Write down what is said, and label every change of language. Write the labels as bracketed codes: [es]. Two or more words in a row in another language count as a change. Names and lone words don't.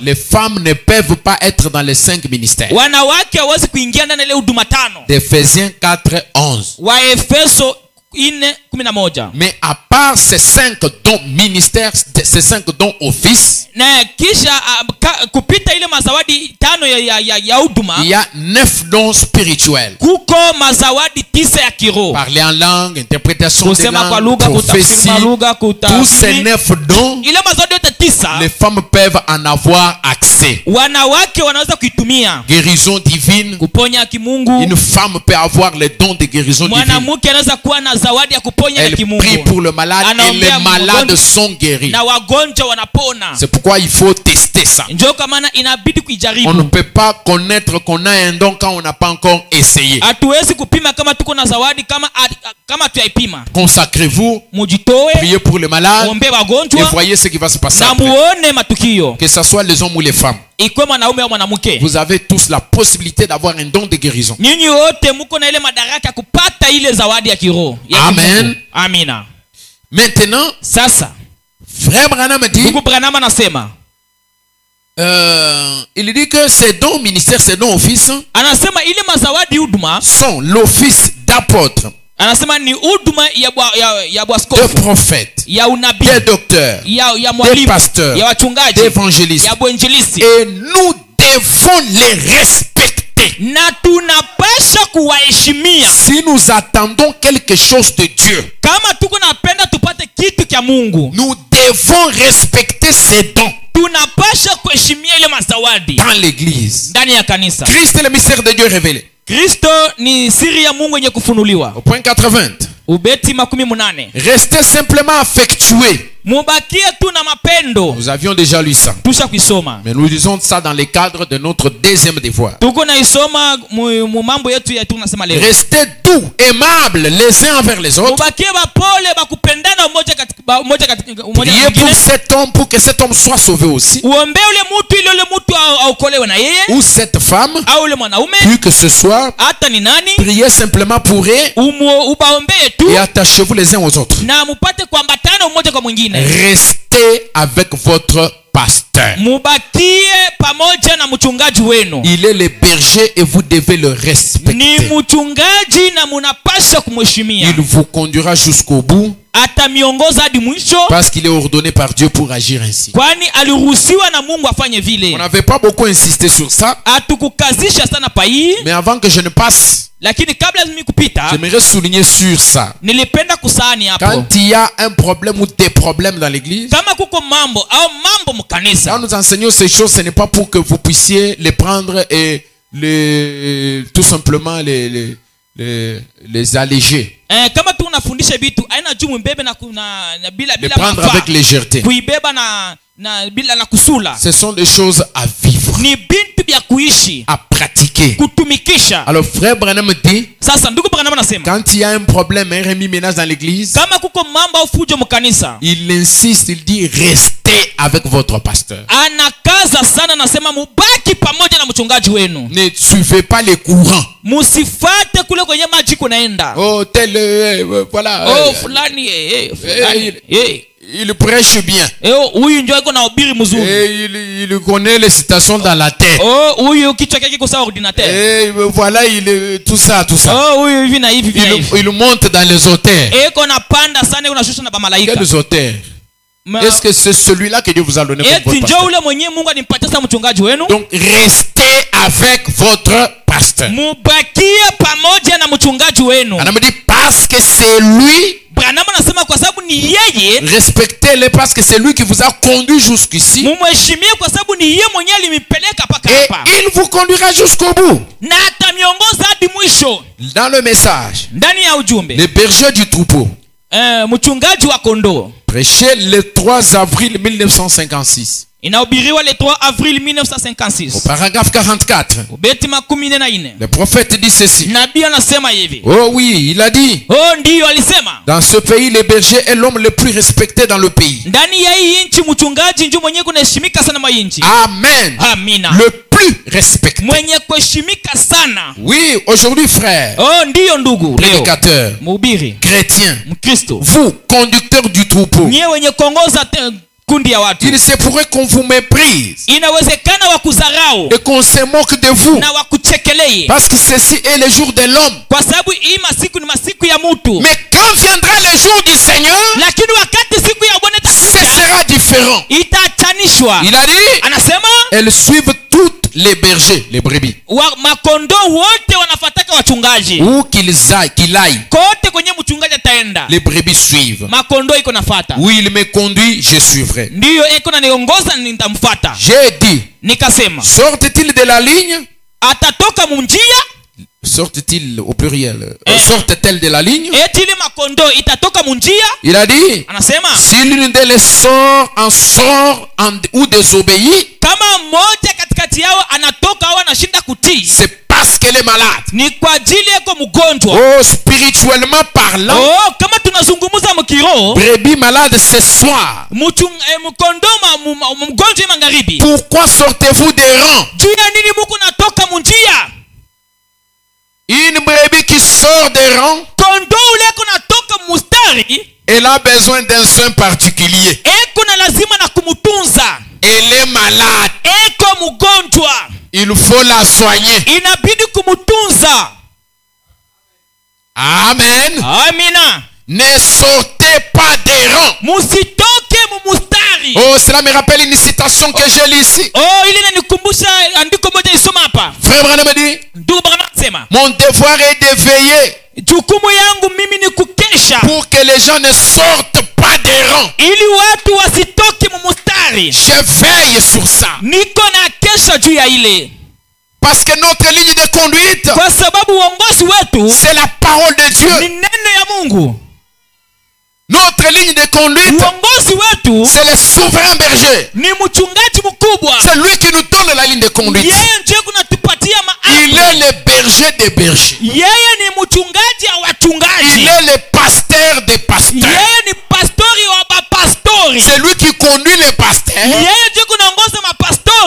[fr] Les femmes ne peuvent pas être dans les 5 ministères. [sw] Wanawake hawezi kuingia ndani ile huduma 5. [fr] D'Éphésiens 4:11. [sw] Wa Efeso 4:11. [fr] Mais à part ces 5 dons ministères, ces 5 dons au Fils, [sw] Na kisha kupita ile mazawadi 5 ya huduma, [fr] il y a 9 dons spirituels. [sw] kuko mazawadi 9 ya kiroho. [fr] Parler en langue, interprétation des [sw] Kusema kwa [fr] langues, [sw] lugha, [fr] prophétie, [sw] kutafsiri lugha, [fr] tous ces 9 dons, [sw] ile mazawadi yote 9 [fr] les femmes peuvent en avoir accès. [sw] wanawake wanaweza kuitumia. [fr] Guérison divine, [sw] Kuponya kimungu. [fr] une femme peut avoir les dons de guérison divine. [sw] Mwanamke anaweza kuwa na zawadi ya kuponya ya [fr] Elle [sw] kimungu. [fr] prie pour le malade et [sw] Anaombea [fr] les malades [sw] mgonjwa [fr] sont guéris. [sw] na wagonjwa wanapona. [fr] C'est pourquoi il faut tester ça. [sw] Ndio kwa maana inabidi [fr] On ne [sw] kuijaribu. [fr] peut pas connaître qu'on a un don quand on n'a pas encore essayé. [sw] Hatuwezi kupima kama tuko na zawadi kama tuyaipima. [fr] Consacrez-vous, [sw] Mujitoe, [fr] priez pour les malades [sw] muombe [fr] et [sw] wagonjwa [fr] voyez ce qui va se passer [sw] na [fr] après. [sw] muone matukio. [fr] Que ce soit les hommes ou les femmes, [sw] Ikuwe mwanaume au mwanamke. [fr] vous avez tous la possibilité d'avoir un don de guérison. [sw] Nyinyi wote mko na ile madaraka ya kupata ile zawadi ya kiroho. ya [fr] Amen. [sw] kimungu. Amina. [fr] Maintenant, [sw] Sasa, [fr] Frère Branham dit, [sw] ndugu Branham anasema, [fr] il dit que ces dons ministères, ces dons offices [sw] anasema ile mazawadi huduma, [fr] sont l'office d'apôtre, [sw] anasema ni huduma ya [fr] de [sw] bwaskofu, [fr] prophète, [sw] ya unabii, [fr] des docteurs, [sw] ya [fr] des [sw] mwalimu, [fr] pasteurs, [sw] ya wachungaji, [fr] d'évangélistes. [sw] ya bwenjilisi. [fr] Et nous devons les respecter. [sw] Na tunapasha kuwaheshimia. [fr] Si nous attendons quelque chose de Dieu, [sw] Kama tuko napenda tupate kitu kya Mungu, [fr] nous devons respecter ces dons [sw] tunapasha kuheshimia ile mazawadi [fr] dans l'église. [sw] ndani ya kanisa. [fr] Christ est le mystère de Dieu révélé. [sw] Kristo ni siri ya Mungu yenye kufunuliwa. [fr] Au point 80. [sw] Ubeti 18. [fr] Restez simplement affectués. [sw] Mubakie tu na mapendo. [fr] Nous avions déjà lu ça. [sw] Tusha kuisoma. [fr] Mais nous disons ça dans le cadre de notre deuxième devoir. [sw] Tuko na isoma mu mambo yetu ya tunasema leo. [fr] Restez doux, aimables les uns envers les autres. [sw] Mubakie bapole bakupendana mmoja katika mmoja [fr] Priez pour [sw] mwingine. [fr] cet homme pour que cet homme soit sauvé aussi. [sw] Uombe ule mtu ile ule mtu aokolewe na yeye [fr] Ou cette femme, [sw] au ule mwanaume [fr] plus que ce soit, [sw] hata ni nani. [fr] priez simplement pour eux [sw] Ubaombee tu [fr] et attachez-vous les uns aux autres. [sw] na mupate kuambatana mmoja kwa mwingine. [fr] Restez avec votre pasteur. pasteur. [sw] mubakie pamoja na mchungaji wenu. [fr] Il est le berger et vous devez le [sw] Ni [fr] respecter. [sw] mchungaji na munapasha kumheshimia. [fr] Il vous conduira jusqu'au bout [sw] Atamiongoza hadi mwisho, [fr] parce qu'il est ordonné par Dieu pour agir ainsi. [sw] kwani aliruhusiwa na Mungu afanye [fr] On [sw] vile. [fr] n'avait pas beaucoup insisté sur ça, [sw] Atukukazisha sana pa hii, [fr] mais avant que je ne passe, [sw] lakini kabla mimi kupita [fr] j'aimerais souligner sur ça. [sw] nilipenda kusahani hapo. [fr] Quand il y a un problème ou des problèmes dans l'église, [sw] Kama kuko mambo au mambo mkanisa, [fr] quand nous enseignons ces choses, ce n'est pas pour que vous puissiez les prendre et tout simplement les alléger. [sw] kama tu unafundisha vitu aina juu mbebe na bila [fr] Les prendre [sw] mafaa, [fr] avec légèreté. [sw] kuibeba na bila na kusula. [fr] Ce sont des choses à vivre, [sw] Ni bintu vya kuishi, [fr] à pratiquer. [sw] kutumikisha. [fr] Alors frère Branham dit, [sw] Sasa ndugu Branham anasema [fr] quand il y a un problème, un remis ménage dans l'église, [sw] kama kuko mambo au fujo mkanisa, [fr] il insiste, il dit restez avec votre pasteur. [sw] anakaza sana, anasema mubaki pamoja na mchungaji wenu, [fr] Ne suivez pas les courants. [sw] musifate kule kwenye maji kunaenda. [fr] Oh tel voilà. [sw] Fulani [fr] Il prêche bien. [sw] Huyu ndio iko na ubiri mzuri. [fr] Et il connaît les citations dans la tête. [sw] Huyu kichwa chake kwa ordinateur. [fr] Et voilà, tout ça. [sw] Huyu hivi na hivi hivi. [fr] Il monte dans les auteurs. [sw] Eko na panda sana, unashusha na bamalaika. [fr] Quels auteurs? Est-ce que c'est celui-là que Dieu vous a donné comme votre [sw] ndio [fr] pasteur? [sw] ule mwenyewe Mungu animpatia sa mchungaji wenu. [fr] Donc restez avec votre pasteur. [sw] Mubakie pamoja na mchungaji wenu. [fr] On me dit parce que c'est lui. [sw] Branham anasema kwa sababu ni yeye. [fr] Respectez-le parce que c'est lui qui vous a conduit jusqu'ici. [sw] Mumheshimie kwa sababu ni yeye mwenyewe alimipeleka paka [fr] Et [sw] hapa. [fr] il vous conduira jusqu'au bout. [sw] Na atamiongoza hadi mwisho. [fr] Dans le message, [sw] Ndani ya ujumbe, [fr] les bergers du troupeau, [sw] mchungaji wa kondoo, [fr] prêché le 3 avril 1956. [sw] inahubiriwa [fr] le 3 avril 1956. Au paragraphe 44. [sw] Ubeti 14. [fr] Le prophète dit ceci. [sw] Nabii anasema hivi. [fr] Oh oui, il a dit. [sw] Ndiyo alisema. [fr] Dans ce pays, le berger est l'homme le plus respecté dans le pays. [sw] Ndani ya hii nchi mchungaji ndio mwenye kunaheshimika sana mwa nchi. [fr] Amen. [sw] Amina. [fr] Le plus respecté. [sw] Mwenye kuheshimika sana. [fr] Oui, aujourd'hui frère. [sw] Ndiyo ndugu. [fr] Prédicateur. [sw] Mhubiri. [fr] Chrétien. [sw] Mkristo. [fr] Vous, conducteur du troupeau. [sw] Nyewe wenye kuongoza kundi ya watu. [fr] Il se pourrait qu'on vous méprise. [sw] Inawezekana wakudharau. [fr] Et qu'on se moque de vous. [sw] Na wakuchekeleye. [fr] Parce que ceci est le jour de l'homme. [sw] Kwa sababu hii masiku ni masiku ya mtu. [fr] Mais quand viendra le jour du Seigneur, [sw] lakini wakati siku ya Bwana [fr] ce sera différent. [sw] Itachanishwa. [fr] Il a dit, [sw] anasema [fr] elles suivent toutes les bergers, les brebis. [sw] Makondoo wote wanafataka wachungaji. [fr] Où qu'il aille. [sw] Kote kwenye mchungaji ataenda. [fr] Les brebis suivent. [sw] Makondoo iko nafata. [fr] Où il me conduit, je suivrai. [sw] Ndiyo eko na niongoza nitamfuata. [fr] J'ai dit, [sw] nikasema, [fr] sortent-ils de la ligne? [sw] Atatoka munjia? [fr] Sortent-ils au pluriel? Sortent-elles de la ligne? [sw] Etile makondoo itatoka munjia? [fr] Il a dit, [sw] anasema, [fr] si l'une d'elles sort ou désobéit, [sw] kama mmoja katikati yao anatoka au anashinda kutii, [fr] c'est parce qu'elle est malade. [sw] ni kwa ajili yako mgonjwa. [fr] Oh, spirituellement parlant, [sw] kama tunazungumza mkiroho, [fr] brebis malade ce soir. [sw] Mkondoo mgonjwa magharibi. [fr] Pourquoi sortez-vous des rangs? [sw] Juu ya nini muko natoka munjia? [fr] Une brebis qui sort des rangs, [sw] kondoo ule natoka mustari, [fr] elle a besoin d'un soin particulier. [sw] Eko na lazima na kumutunza. [fr] Elle est malade. [sw] Eko mgonjwa. [fr] Il faut la soigner. [sw] Inabidi kumutunza. [fr] Amen. [sw] Amina. [fr] Ne sortez pas des rangs. [sw] Musitoke mumustari. [fr] Oh, cela me rappelle une citation que j'ai lue ici. [sw] Ile inanikumbusha andiko moja nisoma hapa. [fr] Frère Branham dit, [sw] ndugu Branham sema, [fr] mon devoir est de veiller. [sw] Jukumu yangu mimi ni kukesha. [fr] Pour que les gens ne sortent pas des rangs. [sw] Ili watu wasitoke mumustari. [fr] Je veille sur ça. [sw] Niko na kesha juu ya ile. [fr] Parce que notre ligne de conduite, [sw] kwa sababu uongozi wetu, [fr] c'est la parole de Dieu. [sw] Ni neno ya Mungu. [fr] Notre ligne de conduite, [sw] uongozi wetu, [fr] c'est le souverain berger. [sw] Ni mchungaji mkubwa. [fr] C'est lui qui nous donne la ligne de conduite. [sw] Yeye ndiye kunatupatia maamri. [fr] Il est le berger des bergers. [sw] Yeye ni mchungaji wa wachungaji. [fr] Il est le pasteur des pasteurs. [sw] Yeye ni pastori wa mapastori. [fr] C'est lui qui conduit les pasteurs. [sw] Yeye ndiye kunaongoza mapastori.